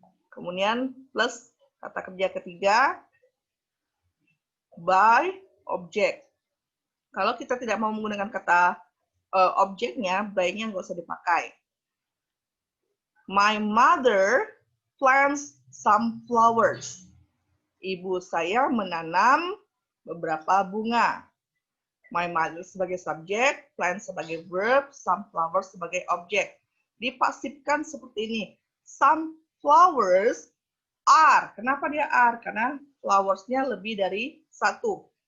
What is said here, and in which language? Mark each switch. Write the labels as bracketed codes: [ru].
[id] Kemudian plus kata kerja ketiga by object. Kalau kita tidak mau menggunakan kata objeknya, by-nya nggak usah dipakai. [en] My mother plants some flowers. [id] Ibu saya menanam beberapa bunga. [en] My mother [id] sebagai subjek, plant sebagai verb, [en] some flowers [id] sebagai objek. Dipasifkan seperti ini. [en] Some flowers are. [id] Kenapa dia are? Karena flowers-nya lebih dari satu.